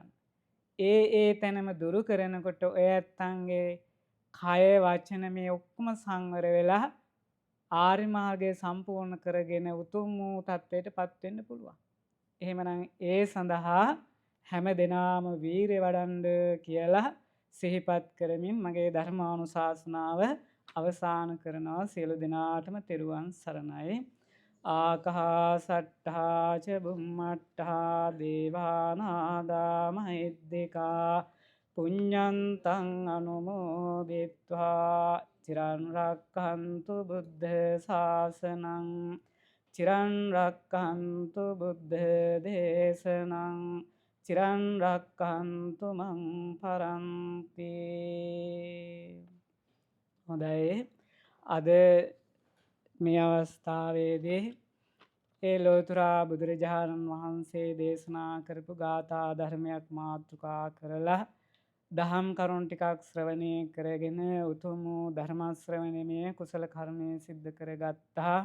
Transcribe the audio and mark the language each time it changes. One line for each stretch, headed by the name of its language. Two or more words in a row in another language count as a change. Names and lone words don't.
Sinhala: ඒ තැනම දුරු කරනකොට ඔය ඇත්තන්ගේ කය වචන මේ ඔක්කොම සංවර වෙලා ආර්ය මාර්ගය සම්පූර්ණ කරගෙන උතුම් වූ තත්වයටපත් වෙන්න පුළුවන්. එහෙමනම් ඒ සඳහා හැම දිනාම වීරිය වඩන්න කියලා සිහිපත් කරමින් මගේ ධර්මානුශාසනාව අවසන් කරනවා. සියලු දෙනාටම තෙරුවන් සරණයි.
Pali: ආකාසට්ඨා ච බුම්මට්ඨා දේවා නාග මහිද්దికා පුඤ්ඤන්තං අනුමෝදිත්වා චිරන් රක්ඛන්තු බුද්ධ ශාසනං චිරන් රක්ඛන්තු බුද්ධ දේශනං චිරන් රක්ඛන්තු මං පරන්ති.
Sinhala: හොඳයි. අද මේ අවස්ථාවේදී ඒ ලෝතර බුදුරජාණන් වහන්සේ දේශනා කරපු ගාථා ධර්මයක් මාතෘකා කරලා දහම් කරුණු ටිකක් ශ්‍රවණය කරගෙන උතුම් වූ ධර්ම ශ්‍රවණමය කුසල කර්මය සිද්ධ කරගත්තා.